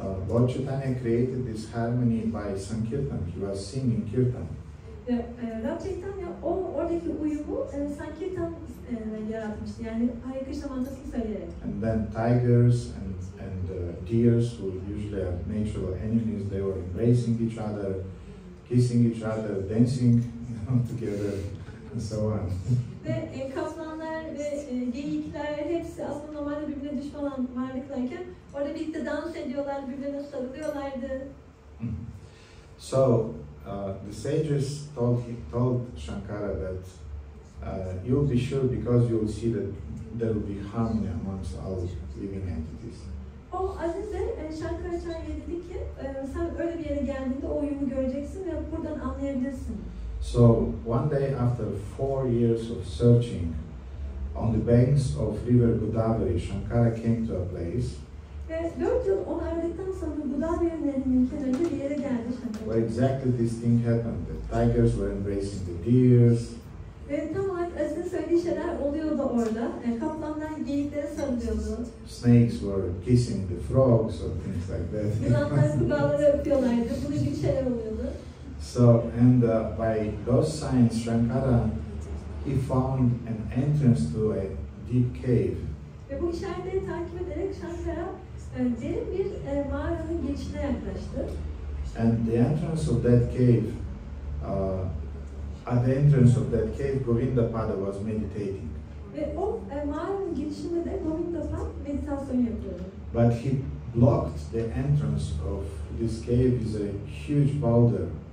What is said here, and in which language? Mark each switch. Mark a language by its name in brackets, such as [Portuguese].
[English] Lord Chaitanya created this harmony by Sankirtan. He was singing Kirtan. [Turkish] Radha Chaitanya oradaki uyumu Sankirtan yaratmıştı. Yani Hare Krishna mantrasını söyleyerek. [English] And then tigers and deers, who usually are natural enemies, they were embracing each other, kissing each other, dancing together, and so on. [Turkish] Ve kaplanlar ve geyikler hepsi aslında normalde birbirine düşman olan varlıklarken orada birlikte dans ediyorlar, birbirine sarılıyorlardı. [English] So the sages told Shankara that you'll be sure because you'll see that there will be harmony amongst all living entities. [Turkish] O Aziz de Shankaracharya dedi ki sen öyle bir yere geldiğinde o uyumu göreceksin ve buradan anlayabilirsin. [English] So one day after 4 years of searching on the banks of river Godavari, Shankara came to a place [Turkish] Ve 4 yıl onu aradıktan sonra Godavari Nehri'nin kenarında bir yere geldi Shankara. [English] where exactly this thing happened. The tigers were embracing the deers. [Turkish] Ve tam olarak Aziz'in söylediği şeyler oluyordu orada. Kaplanlar geyiklere sarılıyordu. [English] Snakes were kissing the frogs or things like that. [Turkish] Yılanlar kurbağaları öpüyorlardı. Bunun gibi şeyler oluyordu. [English] So, and by those signs, Shankara, he found an entrance to a deep cave. [Turkish] Ve bu işaretleri takip ederek Shankara derin bir mağaranın girişine yaklaştı. [English] And the entrance of that cave, at the entrance of that cave, Govinda Pada was meditating. [Turkish] Ve o mağaranın girişinde de Govinda Pada meditasyon yapıyordu. [English] But he blocked the entrance of this cave is a huge boulder.